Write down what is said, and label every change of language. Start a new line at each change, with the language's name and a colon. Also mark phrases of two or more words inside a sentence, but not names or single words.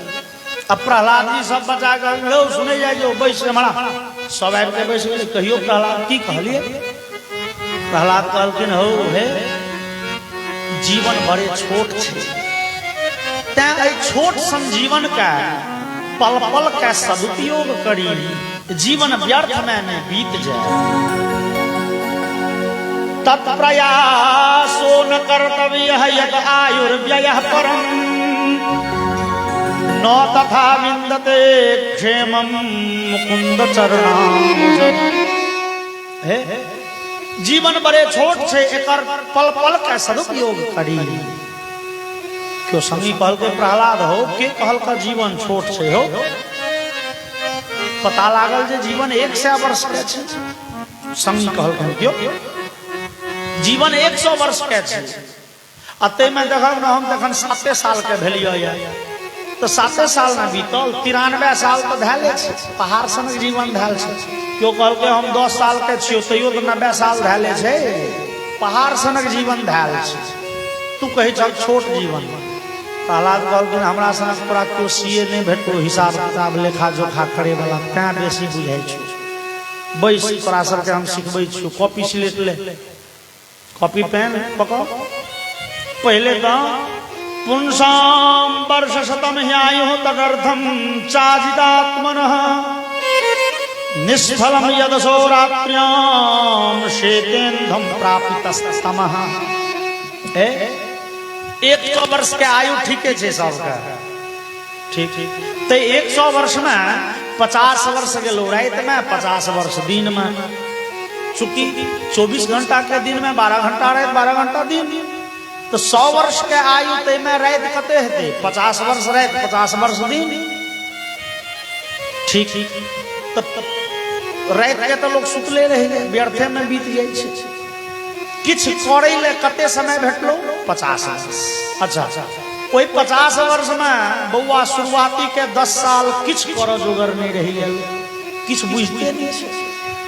Maithili: अब प्रहलाद जी सब बचा कर लो सुने जाइयो बैस हमारा सब आबि के बैस गए, कहियो प्रहलाद की कहलिए? प्रहलाद कहलखिन हो हे जीवन बड़े छोट छे, तै छोट सन जीवन का पल पल का सदुपयोग करी, जीवन व्यर्थ में बीत जाए।
Sanskrit: तत्प्रयासो न कर्तव्यः यत् आयुर्व्ययः परम् न तथा विन्दते क्षेमं मुकुंद चरणाम्बुज।
Maithili: हे जीवन बड़े छोट छे, एकर पल पल का सदुपयोग करी। क्यों संगी कहल के प्रहलाद हो के कहल का जीवन छोट छे हो, पता लागल जे जीवन 100 वर्ष के छे। संगी कहल के क्यों जीवन 100 वर्ष के छे, अते में देखब ना हम तखन 7 साल के भेलिए तो 7 साल में बीतल, 93 साल तो धैले छे, पहाड़ सनक जीवन धैल छे। क्यों कहल के हम 10 साल के छियो तैयो तो 90 साल धैले छे, पहाड़ सनक जीवन धैल छे, तू कहे चल छोट जीवन। प्रहलाद कहल के हमरा सनक तोरा क्यों सीए नहीं भेटो, हिसाब किताब लेखा जोखा करे वाला क्या बेसी बुझाई छो, बैस तोरा सबके हम सिखबै छियो, कॉपी स्लेट ले, कॉपी पेन पकड़ो।
Sanskrit: पहले तो पुंसाम वर्ष शतम ह्यायु तदर्थम चाजिदात्मनः निष्फलम यदसोरात्र्याम शेतेन्धम प्रापितस्तमः।
Maithili: 100 वर्ष के आयु ठीक है सबका, ठीक तो 100 वर्ष में 50 वर्ष गेलो रात में, 50 वर्ष दिन में, चूंकि 24 घंटा के दिन में 12 घंटा रात 12 घंटा दिन, तो 100 वर्ष के आयु ते में रात कते हेते 50 वर्ष रात 50 वर्ष दिन, ठीक तो रात के तो लोग सुतले रह गए, व्यर्थे में बीत जाए छे। किछ करे ले कते समय भेटलो 50 वर्ष। अच्छा कोई 50 वर्ष में बउआ शुरुआती के 10 साल किछ कर जोगर नहीं रही है, किछ बुझते नहीं है।